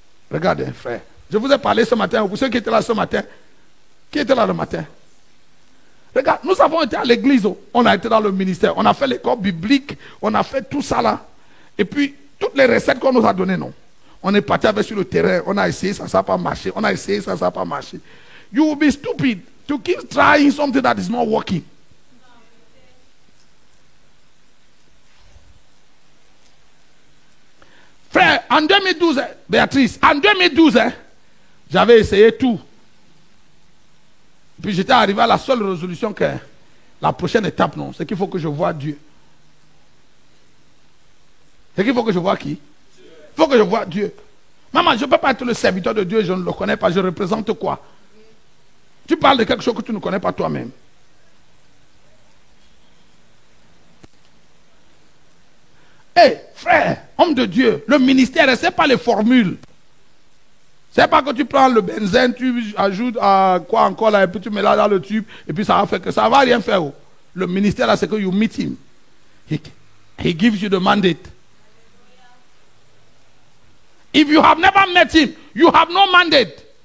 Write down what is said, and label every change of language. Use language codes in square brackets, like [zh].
[fr] Regardez, frère. Je vous ai parlé ce matin, pour ceux qui étaient là ce matin. Qui était là le matin? Regarde, nous avons été à l'église, on a été dans le ministère, on a fait l'école biblique, on a fait tout ça là. Et puis, toutes les recettes qu'on nous a données, non. On est parti avec sur le terrain, on a essayé, ça n'a pas marché. On a essayé, ça n'a pas marché. [en] You will be stupid to keep trying something that is not working. [fr] Frère, en 2012, Béatrice, en 2012, j'avais essayé tout. Puis j'étais arrivé à la seule résolution que la prochaine étape, non, c'est qu'il faut que je voie Dieu. C'est qu'il faut que je voie qui? Il faut que je voie Dieu. Maman, je ne peux pas être le serviteur de Dieu, je ne le connais pas, je représente quoi? Tu parles de quelque chose que tu ne connais pas toi-même. Hé, frère, homme de Dieu, le ministère, ce n'est pas les formules. C'est pas que tu prends le benzène, tu ajoutes à quoi encore là, et puis tu mets là dans le tube, et puis ça va faire que ça va rien faire. Oh. Le ministère là, c'est que [en] you meet him. He gives you the mandate. If you have never met him, you have no mandate.